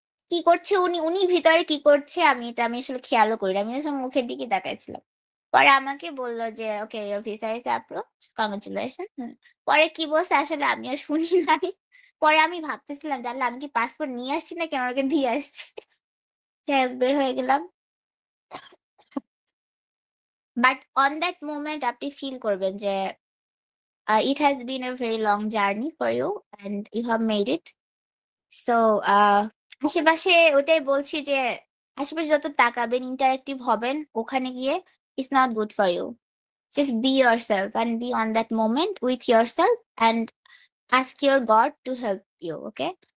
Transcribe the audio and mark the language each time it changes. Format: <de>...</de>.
<bn>কি করছে উনি, উনি ভিতরে কি করছে আমি আসলে খেয়ালও করি না। আমি জাস্ট আমার মুখের দিকে তাকাইছিলাম। পরে আমাকে বলল যে,</bn> <en>"Okay, your visa is approved. Congratulation."</en> <bn>পরে কি বলছে আসলে আমি আর শুনি নাই। পরে আমি ভাবতেছিলাম যে, আল্লাহ আমি কি পাসপোর্ট নিয়ে আসছি নাকি ওনাকে দিয়ে আসছি? যাই হোক বের হয়ে গেলাম।</bn> <en>but on that moment</en> <bn>আপনি ফিল করবেন যে</bn> <en>it has been a very long journey for you and you have made it.</en> <bn>So আশেপাশে ওটাই বলছি যে আশেপাশে যত তাকাবেন, ইন্টারেক্টিভ হবেন ওখানে গিয়ে,</bn> <en>It's not good for you. Just be yourself and be on that moment with yourself and ask your God to help you, okay?</en>